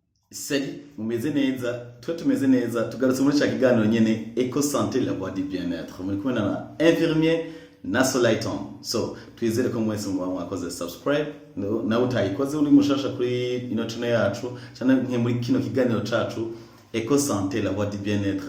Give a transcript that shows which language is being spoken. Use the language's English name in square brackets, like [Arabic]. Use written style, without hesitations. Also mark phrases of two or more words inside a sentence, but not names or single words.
[Rundi] Salut, mumeze neza, twe tumeze neza, tugarutse muri cya kiganiro nyene Eco Santé la voie du bien-être. Muri kumwe na infirmier na Solaiton. So, twizere ko mwese mwakoze subscribe, nawe utayikoze uri mushasha kuri ino channel yacu, cyane nke muri kino kiganiro cacu Eco Santé la voie du bien-être.